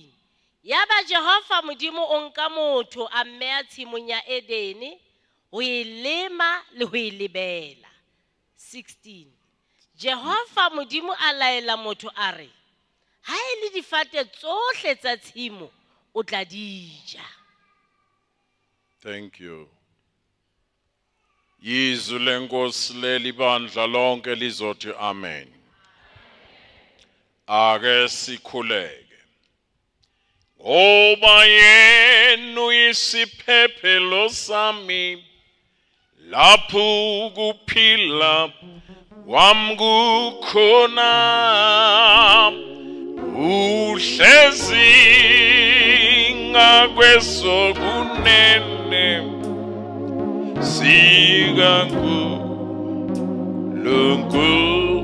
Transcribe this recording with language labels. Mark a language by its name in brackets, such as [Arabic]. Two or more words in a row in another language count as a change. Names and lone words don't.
[Southern Sotho] Yaba Jehova Modimo o nka motho a mmeha tshimong ya Edene ho e lema le ho e lebela. 16. Jehova Modimo a laela motho a re, ha e le difate tsohle tsa tshimo o tla di ja. [English] Thank you. [Zulu] Yizwi lenkosi leli bandla lonke lizothi amen. Ake sikhuleke. Ngoba yena uyisiphephelo sami, lapho ukuphila kwami kukhona, uhlezi ngakwesokunene sikaNkulunkulu.